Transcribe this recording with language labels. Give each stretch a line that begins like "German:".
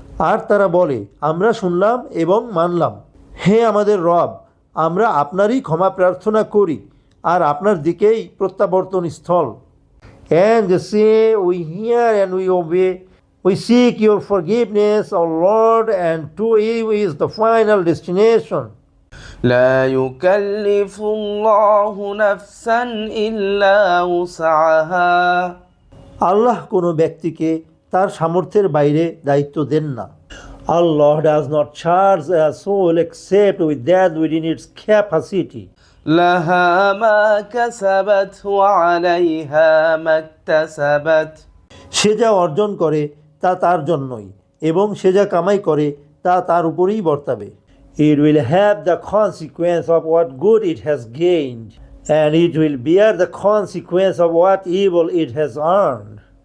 Bangla: আর তারা বলে, আমরা শুনলাম এবং মানলাম, হে আমাদের রব, আমরা আপনারই ক্ষমা প্রার্থনা করি আর আপনার দিকেই প্রত্যাবর্তন স্থল।
English: And they say, we hear and we obey, we seek your forgiveness, O Lord, and to you is the final destination.
Arabic: لا يكلف الله نفسا إلا وسعها
Bangla: আল্লাহ কোনো ব্যক্তিকে তার সামর্থ্যের বাইরে দায়িত্ব দেন না।
English: Allah does not charge a soul except with that within its capacity.
Arabic: لها ما كسبت وعليها ما اكتسبت
Bangla: সে যা অর্জন করে তা তার জন্যই, এবং সে যা কামাই করে তা তার উপরেই বর্তাবে।
English: It will have the consequence of what good it has gained, and it will bear the consequence of what evil it has earned.